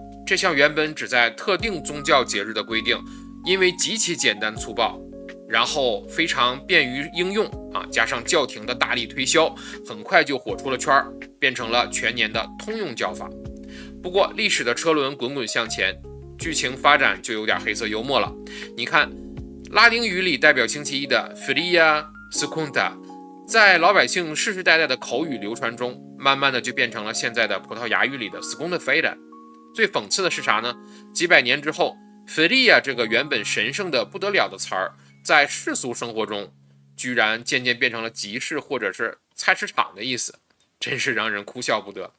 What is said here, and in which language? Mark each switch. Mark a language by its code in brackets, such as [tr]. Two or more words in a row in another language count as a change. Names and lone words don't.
[zh] 這項原本只在特定宗教節日的規定，因為極其簡單粗暴，然後非常便於應用加上教廷的大力推銷，很快就火出了圈，變成了全年的通用叫法。不過歷史的車輪滾滾向前，劇情發展就有點黑色幽默了。你看拉丁語裡代表星期一的 [la] feria segunda， [zh] 在老百姓世世代代的口語流傳中，慢慢的就變成了現在的葡萄牙語裡的 segunda-feira。最諷刺的是啥呢？幾百年之后，feria这个原本神聖的不得了的词儿，在世俗生活中居然漸漸變成了集市或者是菜市場的意思，真是讓人哭笑不得。